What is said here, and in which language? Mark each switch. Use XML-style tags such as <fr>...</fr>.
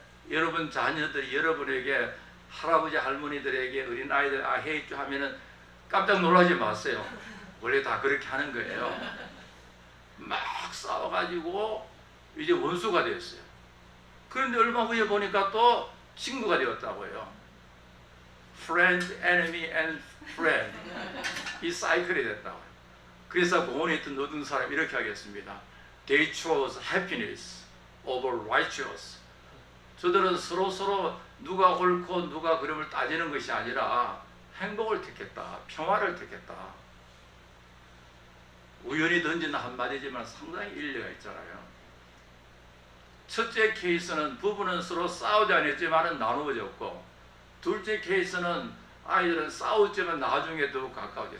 <ko>여러분 자녀들이 여러분에게, 할아버지 할머니들에게, 어린 아이들</ko> <en>I hate you</en> <ko>하면은 깜짝 놀라지 마세요. 원래 다 그렇게 하는 거예요. 막 싸워가지고 이제 원수가 되었어요. 그런데 얼마 후에 보니까 또 친구가 되었다고 해요.</ko> <en>Friend, enemy and friend.</en> <ko>이 사이클이 됐다고 해요. 그래서 공원에 있던 어떤 사람이 이렇게 하겠습니다.</ko> <en>They chose happiness over righteous.</en> <ko>저들은 서로 누가 옳고 누가 그름을 따지는 것이 아니라 행복을 택했다. 평화를 택했다. 우연히 던진 한마디지만 상당히 일리가 있잖아요. 첫째 케이스는 부부는 서로 싸우지 않았지만 나누어졌고, 둘째 케이스는 아이들은 싸웠지만 나중에 더 가까워졌다.</ko>